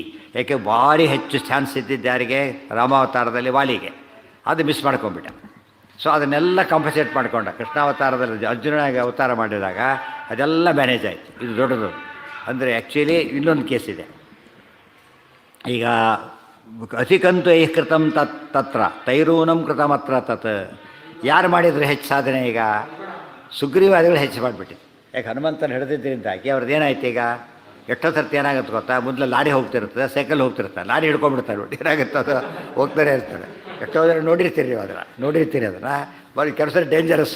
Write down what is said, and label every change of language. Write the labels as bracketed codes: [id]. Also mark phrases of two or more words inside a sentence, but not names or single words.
[kn] ಯಾಕೆ ಭಾರಿ ಹೆಚ್ಚು ಚಾನ್ಸ್ ಇದ್ದಿದ್ದು ಯಾರಿಗೆ? ರಾಮಾವತಾರದಲ್ಲಿ ವಾಲಿಗೆ. ಅದು ಮಿಸ್ ಮಾಡ್ಕೊಂಬಿಟ್ಟ. ಸೊ ಅದನ್ನೆಲ್ಲ ಕಾಂಪನ್ಸೇಟ್ ಮಾಡಿಕೊಂಡ ಕೃಷ್ಣಾವತಾರದಲ್ಲಿ. ಅರ್ಜುನನಾಗಿ ಅವತಾರ ಮಾಡಿದಾಗ ಅದೆಲ್ಲ ಮ್ಯಾನೇಜ್ ಆಯಿತು. ಇದು ದೊಡ್ಡದು. ಅಂದರೆ ಆ್ಯಕ್ಚುಲಿ ಇನ್ನೊಂದು ಕೇಸ್ ಇದೆ. ಈಗ [sa] ಅಧಿಕಂತು ಐಃ ಕೃತಂ ತತ್ರ ತೈರೂನಂ ಕೃತಮತ್ರ ತತ್. [kn] ಯಾರು ಮಾಡಿದರೆ ಹೆಚ್ಚು ಸಾಧನೆ? ಈಗ ಸುಗ್ರೀವಾದಿಗಳು ಹೆಚ್ಚು ಮಾಡಿಬಿಟ್ಟಿದ್ದು. ಯಾಕೆ ಹನುಮಂತನ ಹಿಡಿದಿದ್ದರಿಂದಾಗಿ ಅವ್ರದ್ದು ಏನಾಯ್ತು? ಈಗ ಎಷ್ಟೋ ಸರ್ತಿ ಏನಾಗುತ್ತೆ ಗೊತ್ತಾ, ಮೊದಲು ಲಾರಿ ಹೋಗ್ತಿರ್ತದೆ, ಸೈಕಲ್ ಹೋಗ್ತಿರ್ತಾರೆ, ಲಾರಿ ಹಿಡ್ಕೊಂಡ್ಬಿಡ್ತಾರೆ. ಏನಾಗುತ್ತೆ ಅದು ಹೋಗ್ತಾನೆ ಇರ್ತಾರೆ. ಎಷ್ಟೋ ಜನ ನೋಡಿರ್ತೀರಿ ನೀವು ಅದನ್ನು ಬರೀ ಕೆಲಸ ಡೇಂಜರಸ್.